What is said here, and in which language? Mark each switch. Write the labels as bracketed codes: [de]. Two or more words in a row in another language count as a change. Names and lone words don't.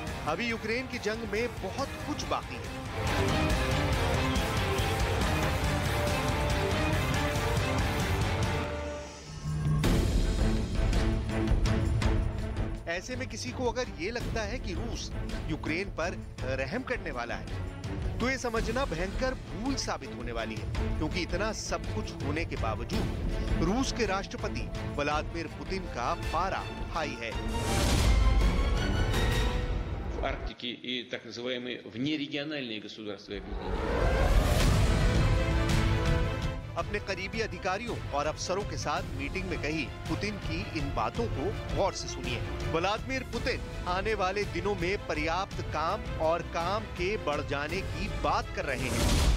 [hi] अभी यूक्रेन की जंग में बहुत कुछ बाकी है। ऐसे में किसी को अगर ये लगता है कि रूस यूक्रेन पर रहम करने वाला है तो ये समझना भयंकर भूल साबित होने वाली है, क्योंकि इतना सब कुछ होने के बावजूद रूस के राष्ट्रपति व्लादिमीर पुतिन का पारा हाई है। [ru] В Арктике и так называемые внерегиональные गवर्नमेंट [hi] अपने करीबी अधिकारियों और अफसरों के साथ मीटिंग में कही पुतिन की इन बातों को गौर से सुनिए। व्लादिमीर पुतिन आने वाले दिनों में पर्याप्त काम और काम के बढ़ जाने की बात कर रहे हैं।